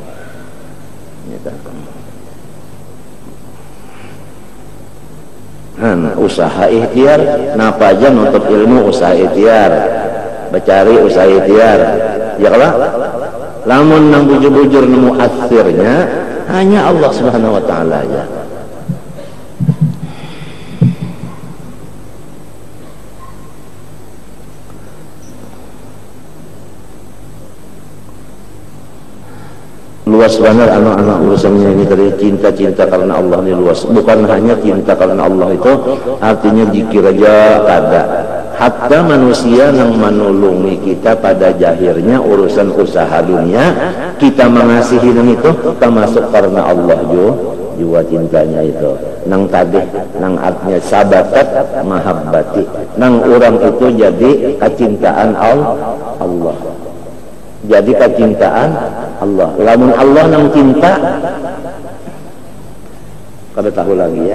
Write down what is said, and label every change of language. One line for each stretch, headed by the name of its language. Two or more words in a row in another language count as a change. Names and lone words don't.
Banjar: Usaha ikhtiar, napa aja nuntut ilmu usaha ikhtiar, becari usaha ikhtiar, ya kalau lamun nang bujur-bujur nemu akhirnya hanya Allah
Arabic: سبحانه وتعالى
Banjar: aja. Luas benar anak-anak urusannya ini dari cinta karena Allah ini luas. Bukan hanya cinta karena Allah itu artinya zikir aja kada. Hatta manusia yang menolongi kita pada jahirnya urusan usaha dunia kita mengasihi dan itu termasuk karena Allah juga cintanya itu.
Arabic: Nang tadi nang artinya ثبتت محبتي.
Banjar: Nang orang itu jadi kecintaan Allah. Jadi kecintaan Allah. Lamun Allah nang cinta, kada tahu lagi ya.